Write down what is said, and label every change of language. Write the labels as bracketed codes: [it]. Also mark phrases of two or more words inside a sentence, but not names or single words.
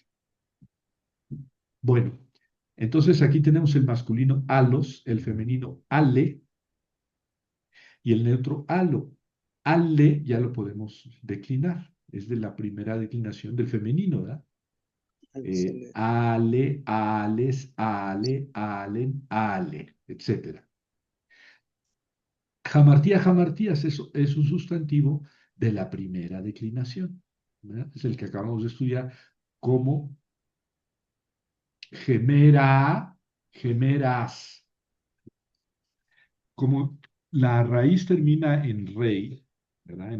[es] Bueno, entonces aquí tenemos el masculino alos, el femenino ale y el neutro alo. Ale ya lo podemos declinar, es de la primera declinación del femenino, ¿verdad? Excelente. [el] ἄλλη ἄλλης ἄλλῃ ἄλλην ἄλλη, [es] etcétera. [el] ἁμαρτία ἁμαρτίας [es] es un sustantivo de la primera declinación, ¿verdad? Es el que acabamos de estudiar como [el] ἡμέρα ἡμέρας. [es] Como la raíz termina en rey, ¿verdad?